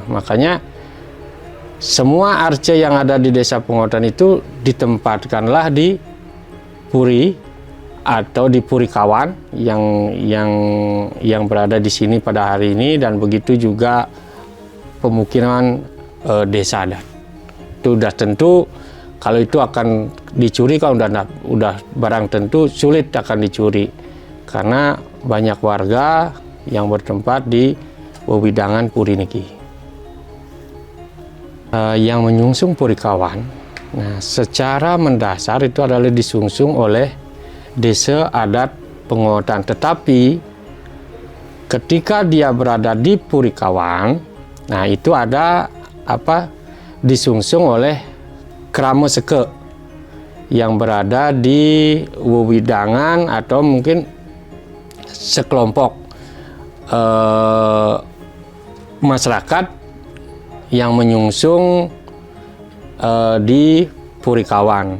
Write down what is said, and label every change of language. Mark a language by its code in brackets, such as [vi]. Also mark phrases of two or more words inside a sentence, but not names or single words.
[id] Makanya semua arce yang ada di Desa Pengotan itu ditempatkanlah di Puri atau di Puri Kawan yang berada di sini pada hari ini, dan begitu juga pemukiman desa adat. Itu udah tentu kalau itu akan dicuri, kalau udah barang tentu sulit akan dicuri karena banyak warga yang bertempat di [ban] wewidangan Puri niki. [id] Yang menyungsung Puri Kawan, nah secara mendasar itu adalah disungsung oleh Desa Adat Pengotan. Tetapi ketika dia berada di Puri Kawan, nah itu ada disungsung oleh Krama Seke yang berada di wewidangan atau mungkin sekelompok masyarakat yang menyungsung di Puri Kawan.